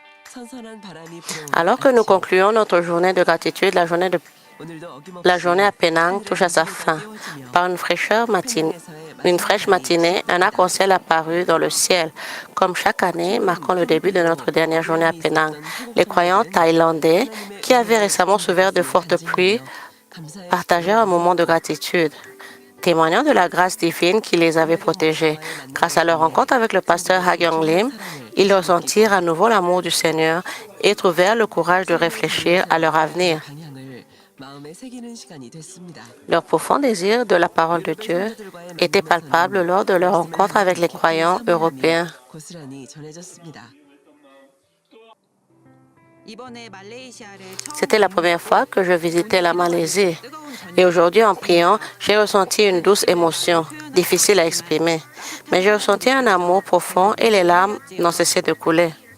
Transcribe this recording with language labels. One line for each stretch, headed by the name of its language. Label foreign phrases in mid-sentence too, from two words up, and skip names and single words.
Korean: 선선한 바람이 불어오는
French: Alors que nous
Korean: 아침.
French: concluons notre journée de gratitude,
Korean: 오늘도 어김없이
French: la journée à Penang touche à sa fin. Par une fraîche matinée, un arc-en-ciel apparut dans le ciel. Comme chaque année, marquant le début de notre dernière journée à Penang, les croyants thaïlandais qui avaient récemment souffert de fortes pluies partagèrent un moment de gratitude, témoignant de la grâce divine qui les avait protégés. Grâce à leur rencontre avec le pasteur Hagyong Lim, ils ressentirent à nouveau l'amour du Seigneur et trouvèrent le courage de réfléchir à leur avenir.
Korean: 방향을 마음에 새기는 시간이 됐습니다.
French: Leur profond désir de la parole de Dieu était palpable lors de leur rencontre avec les croyants européens.
Korean: 고스란히 전해졌습니다.
French: C'était la première fois que je visitais la Malaisie. Et aujourd'hui, en priant, j'ai ressenti une douce émotion, difficile à exprimer. Mais j'ai ressenti un amour profond et les larmes n'ont cessé de couler.